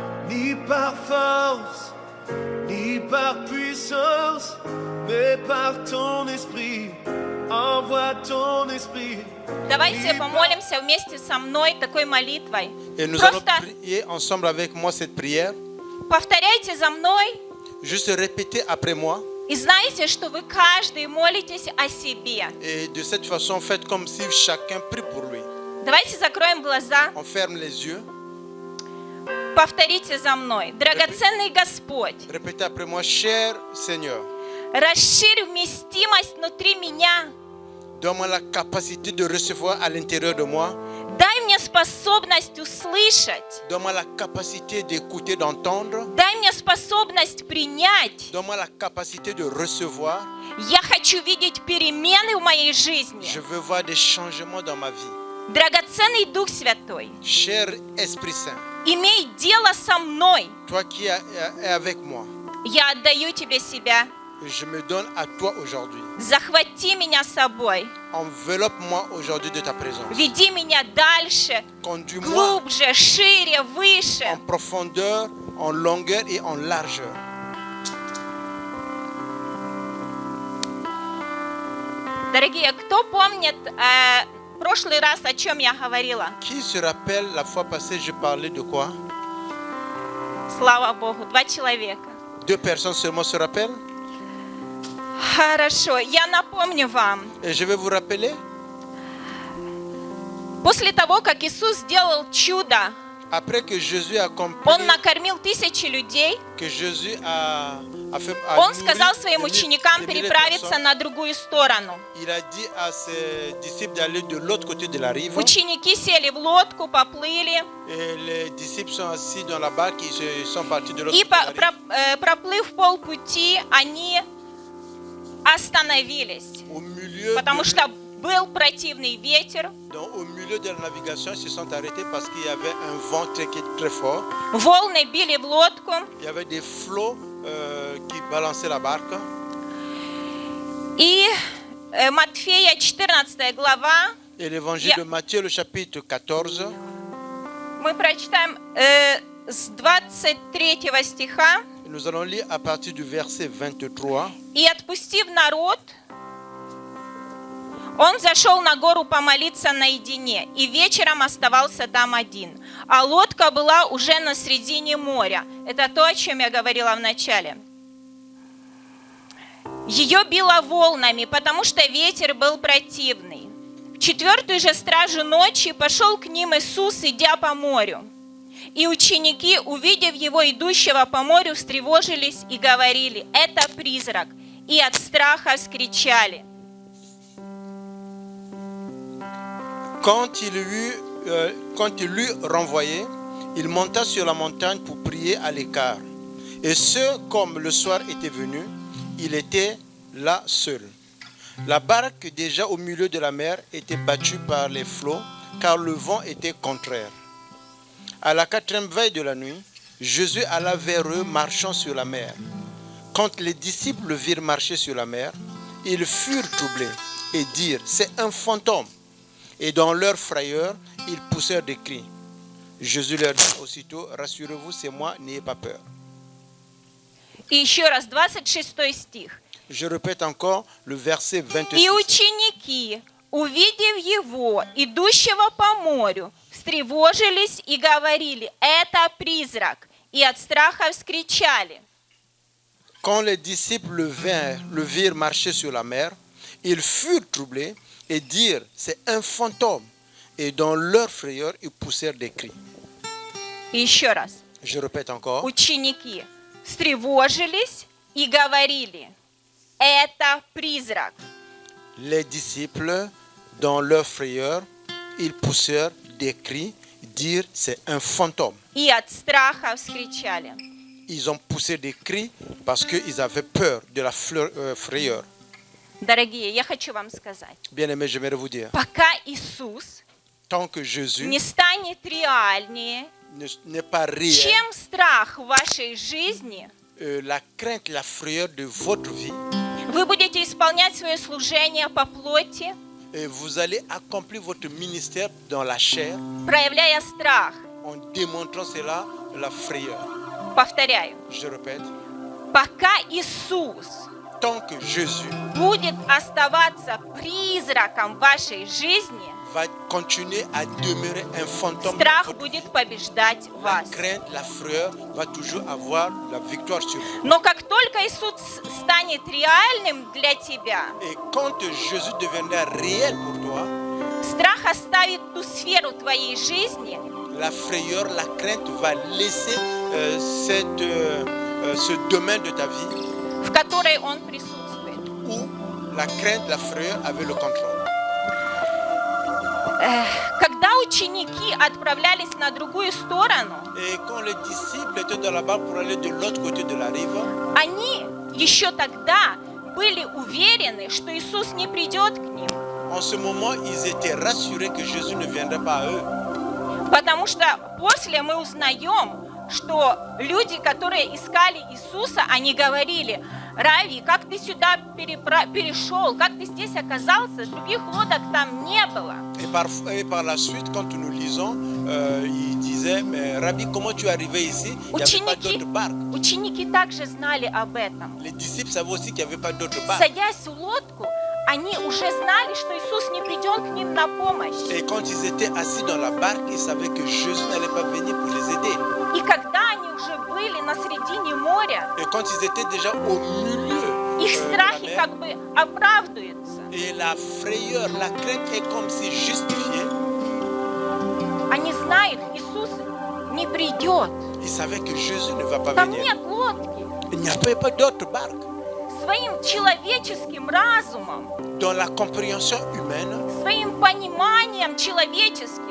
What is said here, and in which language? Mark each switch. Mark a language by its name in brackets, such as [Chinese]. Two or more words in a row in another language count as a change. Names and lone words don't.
[French] ni par force, ni par puissance, mais par ton esprit. Envoie ton esprit. [Russian] Давайте помолимся вместе со мной такой молитвой. [French] Et nous allons [Russian] Просто [French] prier ensemble avec moi cette prière. [Russian] повторяйте за мной [French] Juste répétez après moi. [Russian] и знайте, что вы каждый молитесь о себе. [French] Et de cette façon, faites comme si chacun prie pour lui. [Russian] Давайте закроем глаза. [French] On ferme les yeux. [Russian] Повторите за мной. Драгоценный Господь, [French] Répétez après moi, cher Seigneur, [Russian] расширь вместимость внутри меня. [French] donne-moi la capacité de recevoir à l'intérieur de moi. [Russian] Дай мне способность услышать. [French] Donne-moi la capacité d'écouter, d'entendre. [Russian] Дай мне способность принять. [French] Donne-moi la capacité de recevoir. [Russian] Я хочу видеть перемены в моей жизни. [French] Je veux voir des changements dans ma vie. [Russian] Драгоценный Дух Святой, [French] Cher Esprit Saint, [Russian] имей дело со мной. [French] toi qui es avec moi, [Russian] Я отдаю тебе себя. [French] je me donne à toi aujourd'hui. [Russian] Захвати меня собой. [French] Enveloppe-moi aujourd'hui de ta présence. [Russian] Веди меня дальше, [French] Conduis-moi [Russian] глубже, шире, выше. [French] en profondeur, en longueur et en largeur. [Russian] Дорогие, кто помнит прошлый раз, о чем я говорила? [French] Qui se rappelle la fois passée, je parlais de quoi? [Russian] Слава Богу, 2 человека. [French] 2 personnes seulement se rappellent. [Russian] Хорошо, я напомню вам. [French] Et je vais vous rappeler, [Russian] После того, как Иисус сделал чудо, [French] après que Jésus a accompli, [Russian] Он накормил тысячи людей, [French] que Jésus a fait, [Russian] Он [French] nourri [Russian] сказал своим [French] des mille- [Russian] ученикам [French] des milliers de [Russian] переправиться [French] personnes. [Russian] на другую сторону. [French] Il a dit à ses disciples d'aller de l'autre côté de la rive. [Russian] Ученики сели в лодку, поплыли, [French] Et les disciples sont assis dans la barque et sont partis de l'autre [Russian] и [French] côté de la rive. [Russian] проплыв полпути, они остановились, [French] Au milieu, [Russian] потому что был противный ветер, [French] donc, au milieu de la navigation, ils se sont arrêtés parce qu'il y avait un vent très fort. [Russian] волны били в лодку, [French] Il y avait des flots qui balançaient la barque. [Russian] и Матфея 14 глава, [French] Et l'évangile de Matthieu, le chapitre 14, [Russian] мы прочитаем с 23 стиха. [French] nous allons lire à partir du verset 23. [Russian] И отпустив народ, он зашел на гору помолиться наедине, и вечером оставался там один. А лодка была уже на середине моря. Это то, о чем я говорила в начале. Ее било волнами, потому что ветер был противный. В 4-ю же стражу ночи пошел к ним Иисус, идя по морю. И ученики, увидев его, идущего по морю, встревожились и говорили: «Это призрак!» И от страха вскричали. [French] Quand il l'eut renvoyé, il monta sur la montagne pour prier à l'écart. Et comme le soir était venu, il était là seul. La barque, déjà au milieu de la mer, était battue par les flots, car le vent était contraire. À la 4e veille de la nuit, Jésus alla vers eux marchant sur la mer. Quand les disciples le virent marcher sur la mer, ils furent troublés et dirent: c'est un fantôme. Et dans leur frayeur, ils poussèrent des cris. Jésus leur dit aussitôt: rassurez-vous, c'est moi, n'ayez pas peur. [Russian] И еще раз, 26 стих. [French] Je répète encore le verset 26. [Russian] «И ученики, увидев его, идущего по морю, встревожились и говорили: это призрак!» И от страха вскричали. [French] Quand les disciples le virent marcher sur la mer, ils furent troublés et dirent: c'est un fantôme. Et dans leur frayeur, ils poussèrent des cris. [Russian] И еще раз. [French] Je répète encore. [Russian] Ученики встревожились и говорили: это призрак. [French] Les disciples, dans leur frayeur, ils poussèrent des cris, dirent: c'est un fantôme. [Russian] И от страха вскричали. [French] Ils ont poussé des cris parce qu'ils avaient peur de la frayeur. [Russian] Дорогие, я хочу вам сказать, [French] Bien-aimés, j'aimerais vous dire, [Russian] пока Иисус [French] tant que Jésus [Russian] не станет реальнее, [French] n'est pas réel, [Russian] чем страх в вашей жизни, [French] la crainte, la frayeur de votre vie, [Russian] вы будете исполнять свое служение по плоти, [French] et vous allez accomplir votre ministère dans la chair, [Russian] проявляя страх. [French] en démontrant cela, la frayeur. [Russian] Повторяю. [French] Je répète, [Russian] Пока Иисус [French] tant que Jésus [Russian] будет оставаться призраком вашей жизни, [French] va continuer à demeurer un fantôme, [Russian] страх будет побеждать [French] la [Russian] вас. [French] crainte, la frayeur va toujours avoir la victoire sur vous. [Russian] Но как только Иисус станет реальным для тебя, [French] Et quand Jésus deviendra réel pour toi, [Russian] страх оставит ту сферу твоей жизни, [French] la frayeur, la crainte va laisser ce domaine de ta vie [Russian] в которой Он присутствует. [French] où la crainte, la frayeur avaient le contrôle. [Russian] Когда ученики отправлялись на другую сторону, [French] Et quand les disciples étaient dans la barque pour aller de l'autre côté de la rive, [Russian] они еще тогда были уверены, что Иисус не придет к ним. [French] en ce moment, ils étaient rassurés que Jésus ne viendrait pas à eux. [Russian] Потому что после мы узнаем, что люди, которые искали Иисуса, они говорили: Рави, как ты сюда перешел, как ты здесь оказался, других лодок там не было. [French] Et par la suite, quand nous lisons, ils disaient, mais Rabbi, comment tu es arrivé ici? Il n'y avait pas d'autres barques. [Russian] Ученики также знали об этом. [French] Les disciples savaient aussi qu'il n'y avait pas d'autres barques. [Russian] Садясь в лодку, они уже знали, что Иисус не придет к ним на помощь. [French] Et quand ils étaient assis dans la barque, ils savaient que Jésus n'allait pas venir pour les aider. [Russian] И когда они уже были на середине моря, [French] Et quand ils étaient déjà au milieu [Russian] их [French] de la [Russian] страхи [French] mer, [Russian] как бы оправдываются. [French] et la frayeur, la crainte est comme si justifiée, [Russian] Они знают, Иисус не придет. [French] ils savaient que Jésus ne va pas [Russian] Там [French] venir. [Russian] нет лодки. [French] Il n'y avait pas d'autres barques. [Russian] Своим человеческим разумом, [French] Dans la compréhension humaine, [Russian] своим пониманием человеческим,